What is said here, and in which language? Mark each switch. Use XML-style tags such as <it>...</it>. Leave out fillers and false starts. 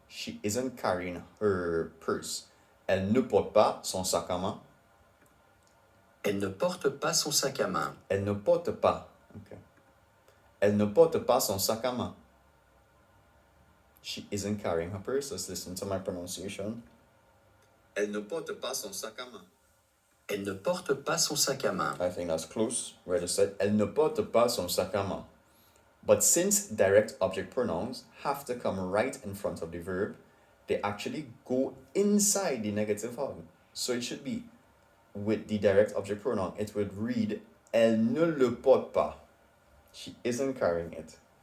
<en>She isn't carrying her purse.</en> <fr>Elle ne porte pas son sac à main. Elle ne porte pas son sac à main. Elle ne porte pas. Okay. Elle ne porte pas son sac à main.</fr> <en>She isn't carrying her purse. Let's listen to my pronunciation.</en> <fr>Elle ne porte pas son sac à main. Elle ne porte pas son sac à main.</fr> <en>I think that's close. Where I just said,</en> <fr>elle ne porte pas son sac à main.</fr> <en>But since direct object pronouns have to come right in front of the verb, they actually go inside the negative hug. So it should be, with the direct object pronoun, it would read,</en> <fr>elle ne le porte pas.</fr> <en>She isn't carrying it.</en>